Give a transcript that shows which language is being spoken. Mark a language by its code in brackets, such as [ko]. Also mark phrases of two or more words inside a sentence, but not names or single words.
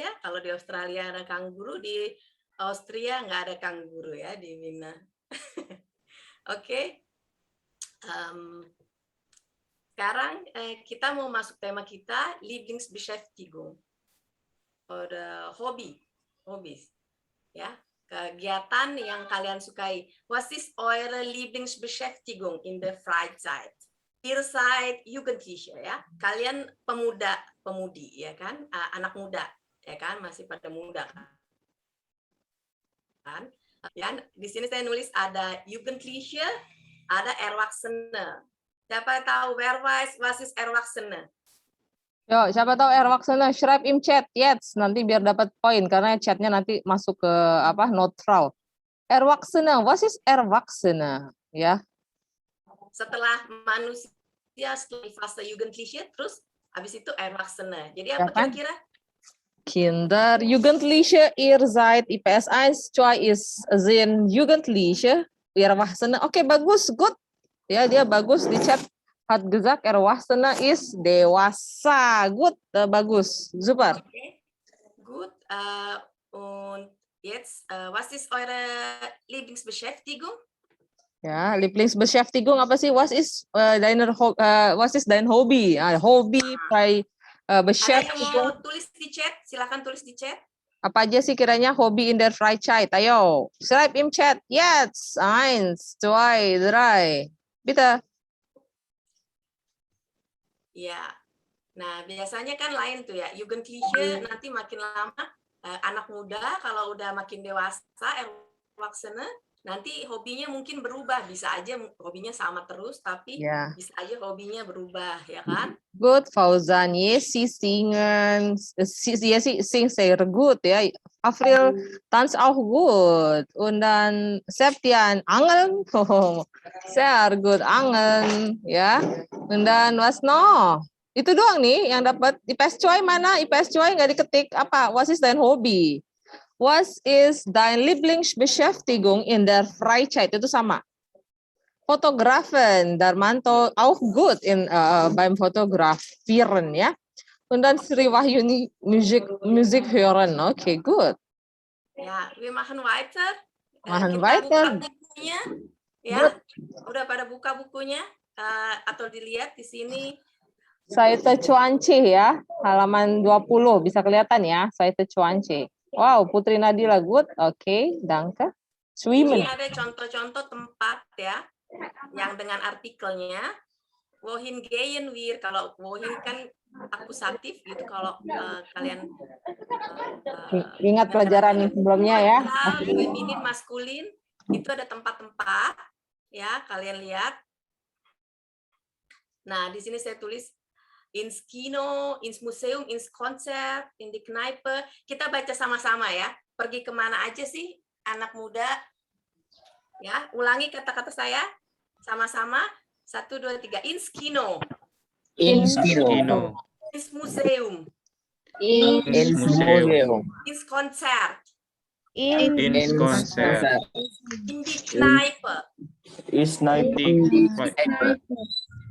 [id] Kalau di Australia ada kanguru, di Austria nggak ada kanguru ya di Wina. Oke. Sekarang kita mau masuk tema kita, [de] Lieblingsbeschäftigung. Oder Hobbys. [id] Ya, kegiatan yang kalian sukai. [de] Was ist eure Lieblingsbeschäftigung in der Freizeit? Ihr seid Jugendliche, [id] ya. Kalian pemudi, ya kan? Anak muda, ya kan? Masih pada muda kan? Ya, di sini saya nulis ada Jugendliche, ada Erwachsene. Siapa tahu [de] was ist Erwachsene? [id] Yo, siapa tahu [de] Erwachsene, schreib im Chat, jetzt. [id] Nanti biar dapat poin, karena chatnya nanti masuk ke neutral. [de] Erwachsene, was ist Erwachsene? [id] Ya. Setelah manusia, setelah fase Jugendliche, terus habis itu Erwachsene. Jadi apa Ya kan? kira-kira? [de] Kinder, Jugendliche, ihr seid IPS 1, 2 ist sind Jugendliche, Erwachsene. [id] Oke, bagus, good. Ya, dia bagus di chat. [de] Hat gesagt, Erwachsene ist dewasa. [id] Good, bagus, super. [de] Okay. Gut. Und jetzt, was ist eure Lieblingsbeschäftigung? [id] Ja, Lieblingsbeschäftigung apa sih? [de] Was ist dein Hobby? [id] Hobi, Ada yang [de] Beschäftigung. [id] mau tulis di chat? Silakan tulis di chat. Apa aja sih kiranya hobi [de] in der Freizeit? [id] Ayo, [de] schreib im Chat. Jetzt, 1, 2, 3. Bitte. [id] Ya. Nah, biasanya kan lain tuh ya. Jugendliche nanti makin lama anak muda, kalau udah makin dewasa, Erwachsene, nanti hobinya mungkin berubah. Bisa aja hobinya sama terus, tapi [de] Ja. [id] bisa aja hobinya berubah, ya kan? [de] Gut, Fauzan, sie singen. Sie singt sehr gut, ja. April tanzt auch gut. Und dann Septian, angeln. Oh, sehr gut, angeln, ya. Und dann was noch? [id] Itu doang nih yang dapat. IPS Choi mana? IPS Choi nggak diketik. Apa? [de] Was ist dein Hobby? Was ist dein Lieblingsbeschäftigung in der Freizeit? [id] Itu sama. [de] Fotografen, Darmanto auch gut beim Fotografieren, ja. Und dann Sri Wahyuni Musik hören. Okay, gut. Ya, wir machen weiter. Machen [id] Kita [de] weiter. [id] buka bukunya, ya. Udah pada buka bukunya atau dilihat di sini. Seite 20 ya, halaman 20 bisa kelihatan ya, Seite 20. Wow, Putri Nadila good. Oke, danke. Swimmen. Ini ada contoh-contoh tempat ya, yang dengan artikelnya. [de] Wohin gehen wir, [id] kalau wohin kan akusatif gitu, kalau kalian Ingat pelajaran sebelumnya ya. Feminin, maskulin, itu ada tempat-tempat ya, kalian lihat. Nah, di sini saya tulis [de] ins Kino, ins Museum, ins Konzert, in die Kneipe. [id] Kita baca sama-sama ya. Pergi kemana aja sih anak muda? Ya, ulangi kata-kata saya sama-sama. 1, 2, 3. [de] Ins Kino. Ins Kino. Ins Museum. Ins Museum. Ins Konzert. Ins Konzert. In die Kneipe. Ins Kneipe.